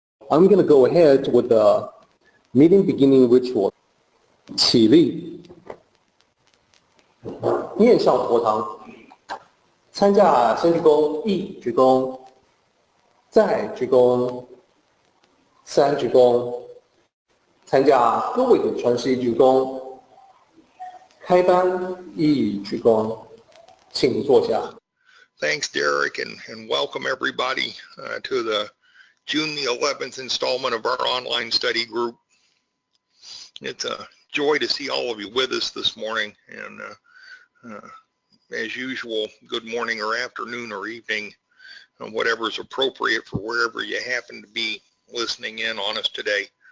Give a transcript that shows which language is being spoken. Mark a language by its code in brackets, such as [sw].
[en] I'm going to go ahead with the meeting beginning ritual. [zh] 起立，面向佛堂，参加先鞠躬，一鞠躬，再鞠躬，三鞠躬，参加各位的传世一鞠躬，开班一鞠躬，请坐下。 [en] Thanks, Derek, and welcome everybody to the June the 11th installment of our online study group. It's a joy to see all of you with us this morning, and as usual, good morning or afternoon or evening, whatever is appropriate for wherever you happen to be listening in on us today.